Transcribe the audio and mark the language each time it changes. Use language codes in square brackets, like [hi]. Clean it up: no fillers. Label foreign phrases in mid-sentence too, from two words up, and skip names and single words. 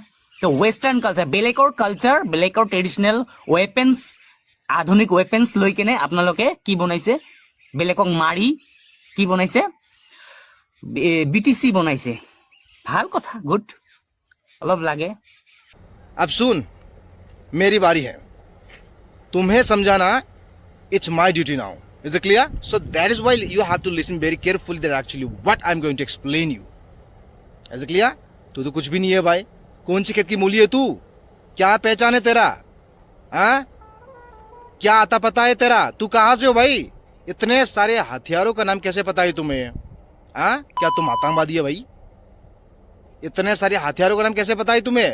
[as] তো [en] western culture, [as] বেলেগৰ [en] traditional weapons, [as] আধুনিক ৱেপেন্স লৈ কেনে আপোনালোকে কি বনাইছে? বেলেগক মাৰি কি বনাইছে? BTC বনাইছে। ভাল কথা, গুড, অলপ লাগে। [hi] अब सुन मेरी बारी है तुम्हें समझाना [en] it's my duty now. Is it clear? So that is why you have to listen very carefully that actually what I'm going to explain you. Is it clear? [hi] तू तो कुछ भी नहीं है भाई। कौन सी खेत की मूली है तू? क्या पहचान है तेरा? क्या आता पता है तेरा? तू कहां से हो भाई? इतने सारे हथियारों का नाम कैसे पता है तुम्हें? क्या तुम आतंकवादी है भाई? इतने सारे हथियारों का नाम कैसे पता है तुम्हें?